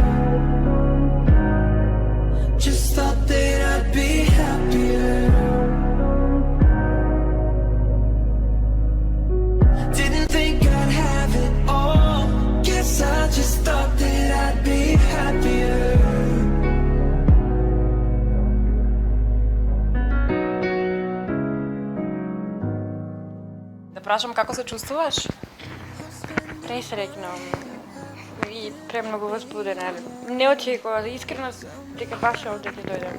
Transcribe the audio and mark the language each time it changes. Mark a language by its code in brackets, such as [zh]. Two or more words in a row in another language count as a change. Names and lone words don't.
[en] Just thought that I'd be happier. Didn't think I'd have it all. Guess I just thought that I'd be happier. [mk] Да прашам како се чувствуваш? Пресреќно и премногу возбудена. Не очекував, искрено дека баш овде ќе дојдам.